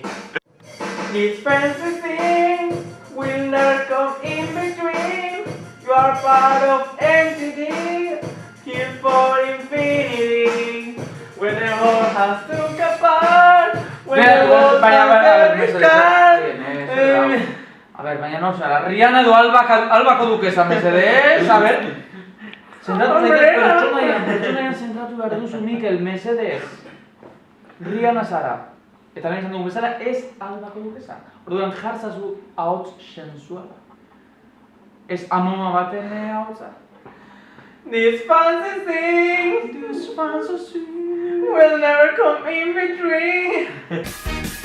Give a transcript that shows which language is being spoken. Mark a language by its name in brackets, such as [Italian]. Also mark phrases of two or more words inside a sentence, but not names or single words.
[English] These fancy things will never come in between. You are part of entity, here for infinity. When the world has took apart, when the world has its heart. [Spanish] A ver, [Basque] baina no, zara, Rihanna edo albako dukesa, mesedez, [Spanish] a ver. [Basque] Zentratu zaitez pertsonaian zentratu behar duzu, Mikel, mesedez. Rihanna zara. Eta lehen izan dugu bezala, ez albako dukesa. Orduan jartzazu ahots sensuala. Ez amoma baten ahotsa. [English] These fancy things will never come in between.